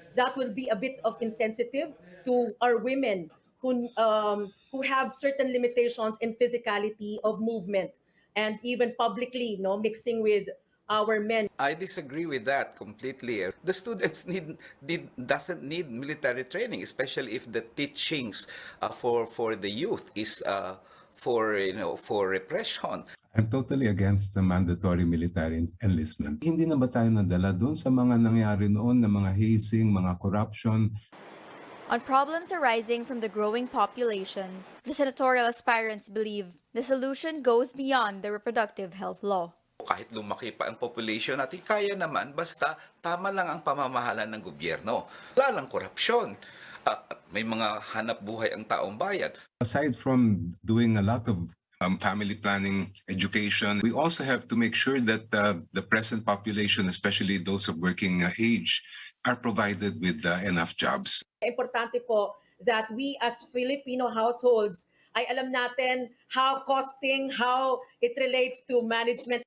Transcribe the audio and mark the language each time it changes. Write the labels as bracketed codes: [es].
[en] that will be a bit of insensitive to our women who have certain limitations in physicality of movement and even publicly mixing with our men. I disagree with that completely. The students doesn't need military training, especially if the teachings for the youth is for repression. I'm totally against the mandatory military enlistment. [tl] Hindi na ba tayo nadala doon sa mga nangyari noon na mga hazing, mga corruption? [en] On problems arising from the growing population, the senatorial aspirants believe the solution goes beyond the reproductive health law. [tl] Kahit lumaki pa ang population natin, kaya naman basta tama lang ang pamamahala ng gobyerno. Wala lang korupsyon. May mga hanap buhay ang taong bayan. [en] Aside from doing a lot of family planning, education, we also have to make sure that the present population, especially those of working age, are provided with enough jobs. [tl] Importante po [en] that we as Filipino households [tl] ay alam natin [en] how costing, how it relates to management.